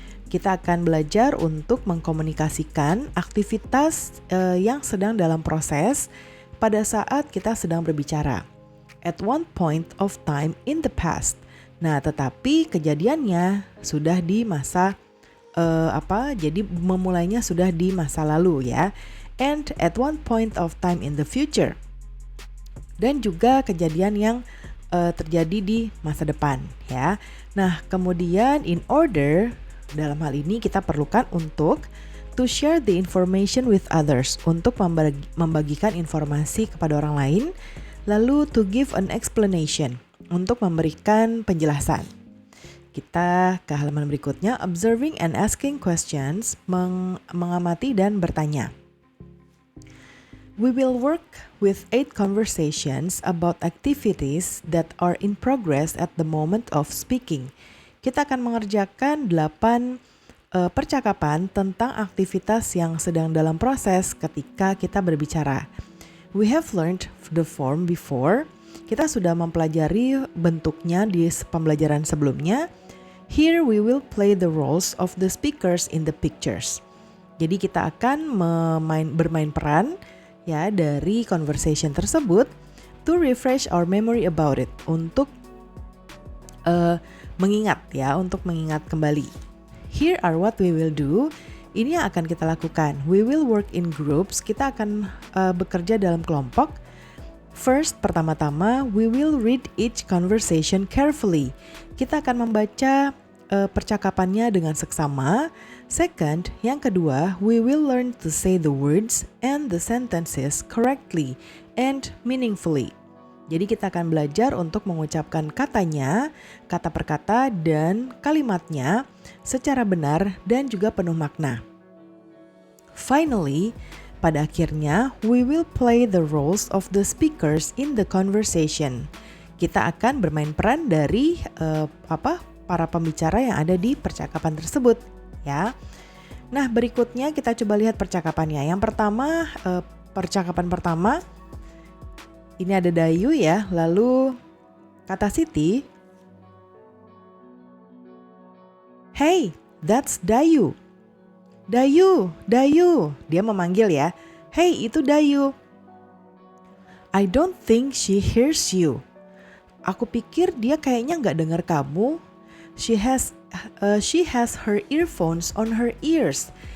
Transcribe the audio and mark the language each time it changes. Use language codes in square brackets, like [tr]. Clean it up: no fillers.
[id] Kita akan belajar untuk mengkomunikasikan aktivitas yang sedang dalam proses pada saat kita sedang berbicara. [en] At one point of time in the past. [id] Nah, tetapi kejadiannya sudah di masa jadi memulainya sudah di masa lalu ya. [en] And at one point of time in the future. [id] Dan juga kejadian yang terjadi di masa depan ya. Nah, kemudian [en] in order, [id] dalam hal ini kita perlukan untuk [en] to share the information with others, [id] untuk membagikan informasi kepada orang lain, lalu [en] to give an explanation, [id] untuk memberikan penjelasan. Kita ke halaman berikutnya, [en] observing and asking questions, [id] mengamati dan bertanya. [en] We will work with 8 conversations about activities that are in progress at the moment of speaking. [id] Kita akan mengerjakan 8 percakapan tentang aktivitas yang sedang dalam proses ketika kita berbicara. [en] We have learned the form before. [id] Kita sudah mempelajari bentuknya di pembelajaran sebelumnya. [en] Here we will play the roles of the speakers in the pictures. [id] Jadi kita akan bermain peran ya dari conversation tersebut [en] to refresh our memory about it, [id] untuk mengingat kembali. [en] Here are what we will do. [id] Ini yang akan kita lakukan. [en] We will work in groups. [id] Kita akan bekerja dalam kelompok. [en] First, pertama-tama, we will read each conversation carefully. [id] Kita akan membaca percakapannya dengan seksama. [en] Second, [id] yang kedua, [en] we will learn to say the words and the sentences correctly and meaningfully. [id] Jadi kita akan belajar untuk mengucapkan katanya, kata per kata dan kalimatnya secara benar dan juga penuh makna. [en] Finally, [id] pada akhirnya, [en] we will play the roles of the speakers in the conversation. [id] Kita akan bermain peran dari para pembicara yang ada di percakapan tersebut, ya. Nah, berikutnya kita coba lihat percakapannya. Yang pertama, percakapan pertama. Ini ada Dayu ya, lalu kata Siti, [en] "Hey, that's Dayu." [id] Dayu, Dayu. Dia memanggil ya. "Hey, itu Dayu." [en] "I don't think she hears you." [id] Aku pikir dia kayaknya nggak dengar kamu. [en] She has her earphones on her ears."